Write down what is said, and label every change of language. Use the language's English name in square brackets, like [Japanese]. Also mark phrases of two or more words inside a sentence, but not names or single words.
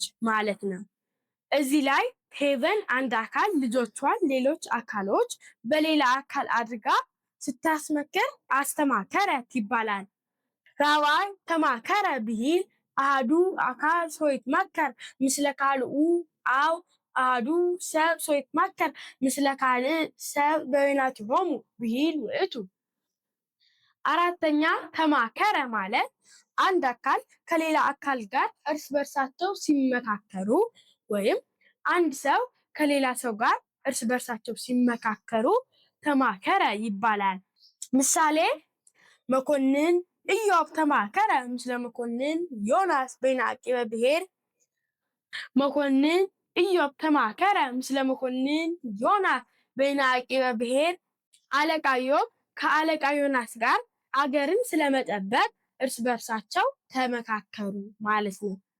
[Amharic] ነው። እዚህ ላይ ሄቨን አንድ አካል ልጆቿን ሌሎች አካሎች በሌላ አካል አድርጋ ስታስመክር አስተማከረት ይባላል። [Geez] ራብዓይ ተማከረ ብሂል አሃዱ አካል ሶይትመከር ምስለ ካልኡ አው አሃዱ ሰብ ሶይትመከር ምስለ ካልእ ሰብ በበይናቲሆሙ ብሂል ውእቱ። [Amharic] አራተኛ ተማከረ ማለት አንድ አካል ከሌላ አካል ጋር እርስ በርሳቸው ሲመካከሩ ወይም አንድ ሰው ከሌላ ሰው ጋር እርስ በርሳቸው ሲመካከሩ ተማከረ ይባላል። ምሳሌ [Geez] መኮንን ኢዮብ ተማከረ ምስለ መኮንን ዮናስ በይነ አቂበ ብሔር። መኮንን ኢዮብ ተማከረ ምስለ መኮንን ዮናስ በይነ አቂበ ብሔር። [Amharic] አለቃ ኢዮብ ከአለቃ ዮናስ ጋር አገርን ስለመጠበቅ እርስ በርሳቸው ተመካከሩ ማለት ነው።